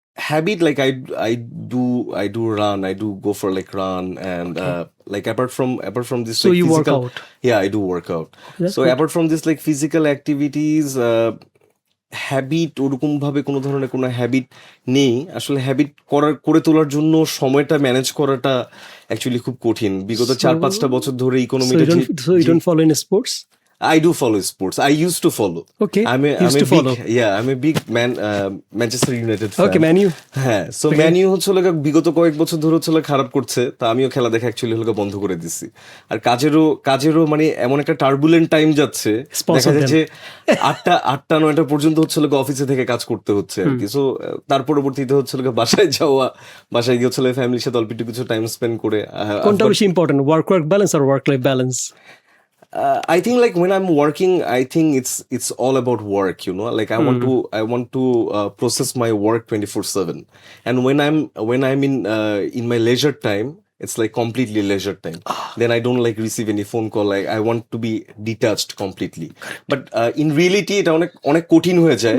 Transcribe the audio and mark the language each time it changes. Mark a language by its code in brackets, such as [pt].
[en] Habit, like I do run, I do go for like run and like apart from this, so like, you physical, work out? Yeah, I do work out. So good. [bn] Apart from this like physical activities, habit ওরকম ভাবে কোনো ধরনের কোনো habit নেই আসলে। Habit করে তোলার জন্য সময়টা ম্যানেজ করাটা অ্যাকচুয়ালি খুব কঠিন। বিগত 4-5টা বছর ধরে ইকোনমিটা [en] So you don't follow any sports? I do follow sports. I used to follow. Okay. I'm a big Manchester United fan. Okay, Man U. [bn] হ্যাঁ, সো ম্যান ইউ হচ্ছে বিগত কয়েক বছর ধরে হচ্ছে খারাপ করছে, তা আমিও খেলা দেখা অ্যাকচুয়ালি বন্ধ করে দিচ্ছি। আর কাজেরও মানে এমন একটা টার্বুলেন্ট টাইম যাচ্ছে, দেখা যাচ্ছে 8টা-9টা পর্যন্ত হচ্ছে অফিসে থেকে কাজ করতে হচ্ছে আর কি। সো তার পরবর্তীতে হচ্ছে বাসায় যাওয়া, বাসায় গিয়ে হচ্ছে ফ্যামিলির সাথে অল্প একটু কিছু টাইম স্পেন্ড করে। কোনটা বেশি important, work balance আর work life balance? [en] I think like when I'm working, I think it's all about work, you know, like I want to process my work 24/7, and when I'm in my leisure time, it's like completely leisure time. Then I don't like receive any phone call, like I want to be detached completely. [bn] But in reality এটা অনেক কঠিন হয়ে যায়,